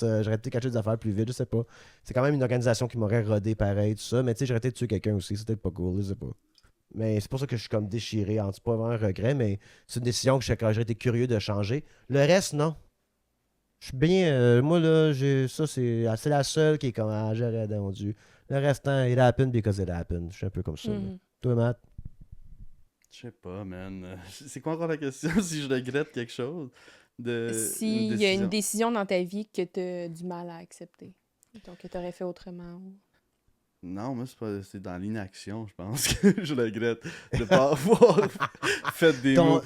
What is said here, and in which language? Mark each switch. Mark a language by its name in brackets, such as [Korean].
[French] J'aurais peut-être caché des affaires plus vite, je sais pas. C'est quand même une organisation qui m'aurait rodé pareil, tout ça. Mais tu sais, j'aurais peut-être tué quelqu'un aussi. C'était pas cool, je sais pas. Mais c'est pour ça que je suis comme déchiré. C'est pas vraiment un regret, mais c'est une décision que j'aurais été curieux de changer. Le reste, non. Je suis bien. Moi, là, c'est la seule qui est comme j'aurais mon Dieu. Le restant, [English] it happened because it happened. [French] Je suis un peu comme ça. Là. Toi, Matt? Je sais pas, man. C'est quoi encore la question? Si je regrette quelque chose? S'il y a une décision dans ta vie que tu as du mal à accepter. Donc, que tu aurais fait autrement. Non, moi, c'est dans l'inaction, je pense que je regrette de pas avoir fait des moves.